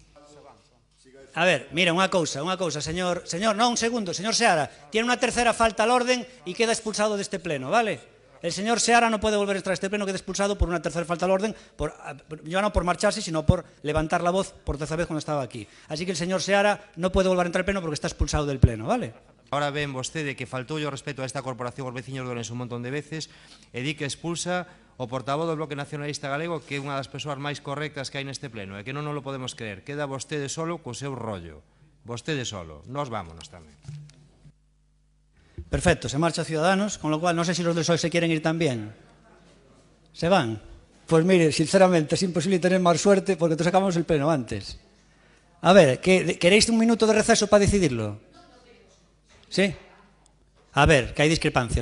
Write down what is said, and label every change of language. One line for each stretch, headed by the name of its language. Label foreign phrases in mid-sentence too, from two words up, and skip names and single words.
Spanish: A ver, mira, una cousa, señor, no, un segundo, señor Seara, tiene una tercera falta al orden y queda expulsado de este pleno, ¿vale? El señor Seara no puede volver a entrar a este pleno, queda expulsado por una tercera falta al orden, ya no por marcharse, sino por levantar la voz por tercera vez cuando estaba aquí. Así que el señor Seara no puede volver a entrar al pleno porque está expulsado del pleno, ¿vale?
Galician: Ahora ven vostede que faltou yo respeto a esta corporación os veciños de Ourense un montón de veces e di que expulsa o portavoz do Bloque Nacionalista Galego, que é unha das persoas máis correctas que hai neste pleno, e que non nos lo podemos creer. Queda vostede solo co seu rollo. Vostede solo. Nos vámonos tamén.
Spanish: Perfecto, se marcha Ciudadanos, con lo cual no sé si los del PSOE se quieren ir también. ¿Se van? Pues mire, sinceramente es imposible tener más suerte porque entonces acabamos el pleno antes. A ver, ¿queréis un minuto de receso para decidirlo? ¿Sí? A ver, que hay discrepancias.